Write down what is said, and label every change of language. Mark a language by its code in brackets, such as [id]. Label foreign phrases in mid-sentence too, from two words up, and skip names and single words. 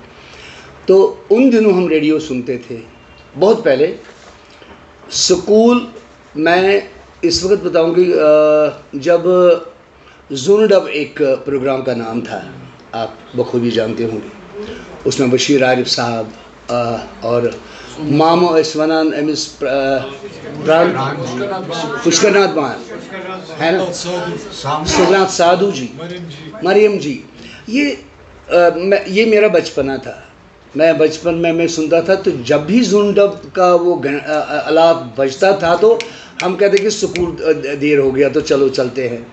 [ur] تو ان دنوں ہم ریڈیو سنتے تھے بہت پہلے. سکول میں اس وقت بتاؤں گی، جب زونڈب ایک پروگرام کا نام تھا، آپ بخوبی جانتے ہوں گے، اس میں بشیر عارف صاحب اور مامو [ks] ٲسۍ وَنان أمِس [ur] پُشکر ناتھ مان ہے نا، سبرات سادھو جی، مریم جی. یہ میرا بچپنا تھا. میں بچپن میں سنتا تھا، تو جب بھی زونڈب کا وہ آلات بجتا تھا تو ہم کہتے کہ سکول دیر ہو گیا تو چلو چلتے ہیں.